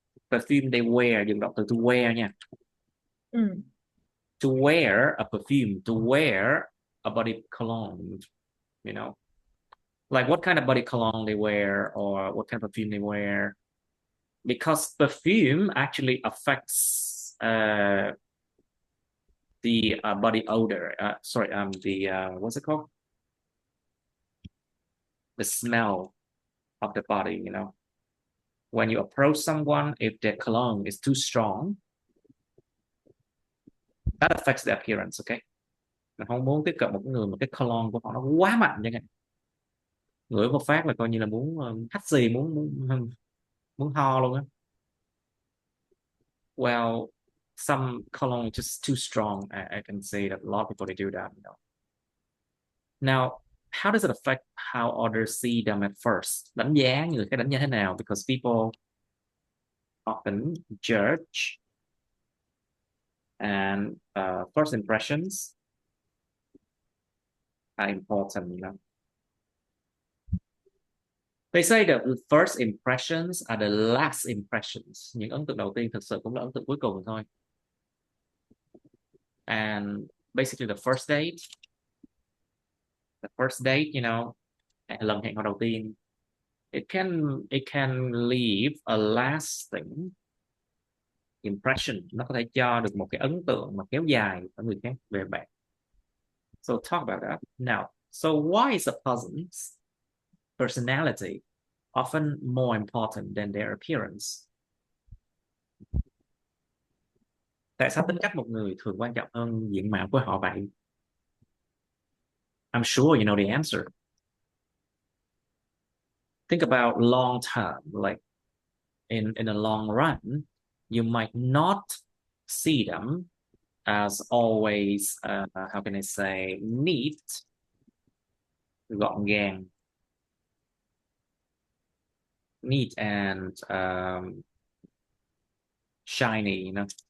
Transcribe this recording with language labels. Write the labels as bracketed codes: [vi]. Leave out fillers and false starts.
[en] Perfume they wear, [vi] dùng động từ [en] to wear nha. To wear a perfume, to wear a body cologne, you know. Like what kind of body cologne they wear or what kind of perfume they wear. Because perfume actually affects the body odor. What's it called? The smell of the body, you know. When you approach someone, if their cologne is too strong, that affects the appearance, okay? [vi] Mình không muốn tiếp cận một người mà cái cologne của họ nó quá mạnh chẳng hạn. Ngửi một phát là coi như là muốn hắt xì, muốn ho luôn á. [en] Well, some cologne just too strong. I can say that a lot of people they do that, you know. Now, how does it affect how others see them at first? [vi] Đánh giá người khác đánh giá thế nào? [en] Because people often judge and first impressions are important, you know. They say that the first impressions are the last impressions. [vi] Những ấn tượng đầu tiên thực sự cũng là ấn tượng cuối cùng thôi. [en] And basically the first date, you know, [vi] lần hẹn hò đầu tiên, [en] it can leave a lasting impression. [vi] Nó có thể cho được một cái ấn tượng mà kéo dài ở người khác về bạn. [en] So talk about that now. So why is a person's personality often more important than their appearance? [vi] Tại sao tính cách một người thường quan trọng hơn diện mạo của họ vậy? [en] I'm sure you know the answer. Think about long term, like in a long run, you might not see them as always, how can I say, neat, [vi] gọn gàng, [en] neat and shiny, you know.